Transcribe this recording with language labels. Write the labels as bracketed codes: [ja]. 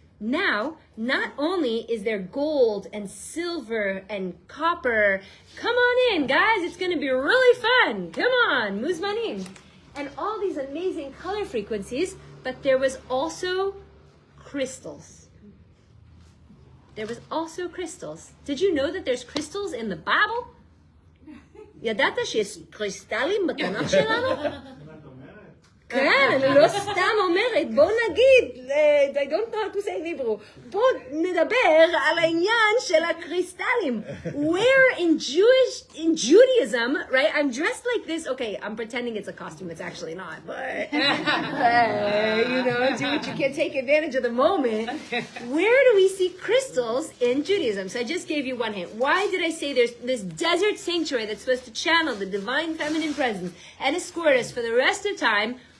[en] Now, not only is there gold and silver and copper, come on in, guys, it's going to be really fun. Come on, muzmanim. And all these amazing color frequencies, but there was also crystals. There was also crystals. Did you know that there's crystals in the Bible? [he] ידעת שיש קריסטלים בתנ"ך שלנו? כן, אני לא סתם אומרת, בוא נגיד, [en] I don't know how to say in Hebrew, [he] בוא נדבר על העניין של הקריסטלים. [en] Where in Judaism, right, I'm dressed like this, okay, I'm pretending it's a costume, it's actually not, but, you know, do what you can, take advantage of the moment. Where do we see crystals in Judaism? So I just gave you one hint. Why did I say there's this desert sanctuary that's supposed to channel the divine feminine presence and escort us for the rest of time?